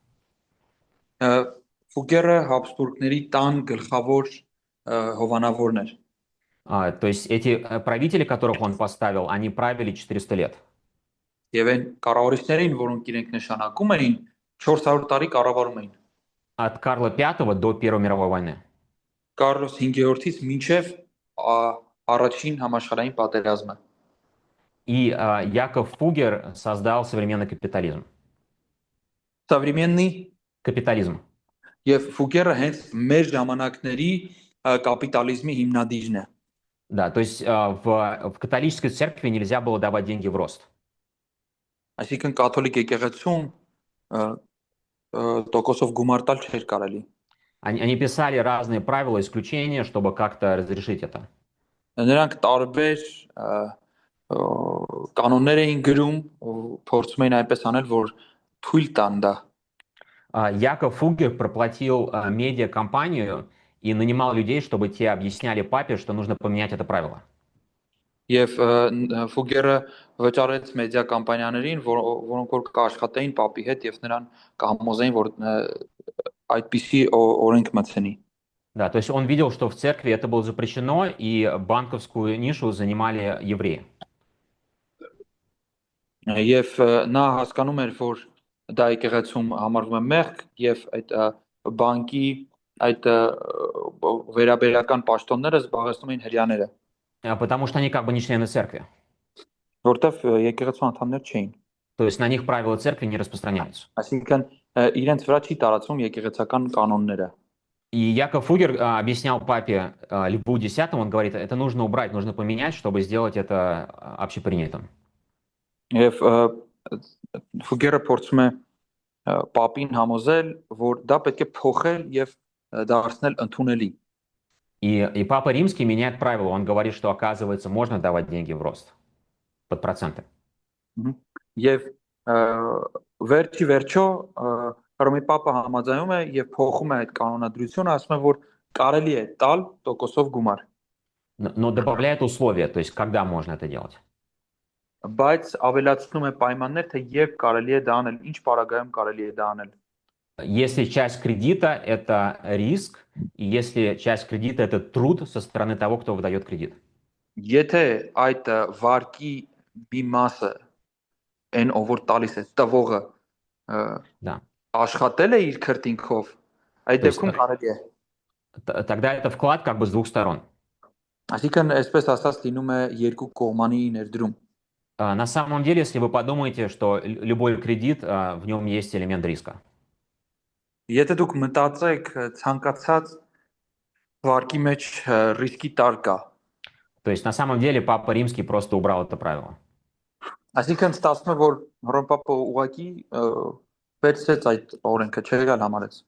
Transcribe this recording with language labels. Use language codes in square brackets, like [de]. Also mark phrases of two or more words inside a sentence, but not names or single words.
[hy] Ֆուգերը Հաբսբուրգների տան գլխավոր հովանավորն էր։ [ru] То есть эти правители, которых он поставил, они правили 400 лет. [hy] Եվ այն կառավարիչներին, որոնք իրենք նշանակում էին, 400 տարի կառավարում էին։ [ru] От Карла V до Первой мировой войны. [hy] Կարլոս 5-ից մինչև առաջին համաշխարհային պատերազմը։ [ru] И Яков Фугер создал современный капитализм. Современный Капитализм. [hy] եւ Ֆուկերը հենց մեր ժամանակների կապիտալիզմի հիմնադիրն է։ [ru] Да, то есть в католической церкви нельзя было давать деньги в рост. [hy] Այսինքն կաթոլիկ եկեղեցում տոկոսով գումար տալ չէր կարելի։ [ru] Они писали разные правила, исключения, чтобы как-то разрешить это. [hy] Նրանք տարբեր կանոններ էին գրում, փորձում էին այնպես անել, որ թույլ տան դա։ [ru] Яков Фугер проплатил медиакомпанию и нанимал людей, чтобы те объясняли папе, что нужно поменять это правило. [hy] Եվ Ֆուգերը վճարեց մեդիա կամպանիաներին, որոնք որ կաշխատեին պապի հետ եւ նրան կհամոզեին, որ այդպիսի օրենք մտցնի։ [ru] Да, то есть он видел, что в церкви это было запрещено, и банковскую нишу занимали евреи. [hy] Եվ նա հասկանում էր, որ դա եկեղեցում համարվում է մեղք եւ այդ բանկի այդ վերաբերական պաշտոնները զբաղեցնում էին հрьяաները, [ru] Потому что они как бы не члены церкви. [hy] որտեվ եկեղեցու անդամներ չէին։ [ru] То есть на них правила церкви не распространяются. [hy] Այսինքն իրենց վրա չի տարածվում եկեղեցական կանոնները։ [ru] И Яков Фугер объяснял папе Льву X, он говорит, это нужно убрать, нужно поменять, чтобы сделать это общепринятым. [hy] Եվ Ֆուգերը փորձում է պապին համոզել, որ դա պետք է փոխել եւ դարձնել ընդունելի։ [ru] И Папа Римский меняет правила, он говорит, что, оказывается, можно давать деньги в рост под проценты. [hy] Եվ վերջի վերջո Հռոմի Պապը համաձայնում է եւ փոխում է այդ կանոնադրությունը, ասում է, որ կարելի է տալ տոկոսով գումար։ [ru] Но добавляет условия, то есть когда можно это делать. [hy] Բայց ավելացնում է պայմաններ, թե երբ կարելի է դա անել, ինչ պարագայում կարելի է դա անել։ [ru] Если часть кредита – это риск, и если часть кредита – это труд со стороны того, кто выдает кредит. [hy] Եթե այդ վարկի մի մասը այն ով որ տալիս է տվողը [ru] Да. [hy] աշխատել է իր քրտինքով, այդ դեպքում կարելի է։ [ru] Тогда это вклад как бы с двух сторон. [hy] Այսինքն այսպես ասած լինում է երկու կողմանի ներդրում։ [ru] На самом деле, если вы подумаете, что любой кредит, в нем есть элемент риска. [hy] Եթե դուք մտածեք ցանկացած վարկի մեջ ռիսկի տար կա։ [ru] То есть на самом деле Папа Римский просто убрал это правило. [hy] Այսինքն ստացվում է, որ Հռոմ Պապը ուղղակի վերցրեց այդ օրենքը, չեղյալ համարեց։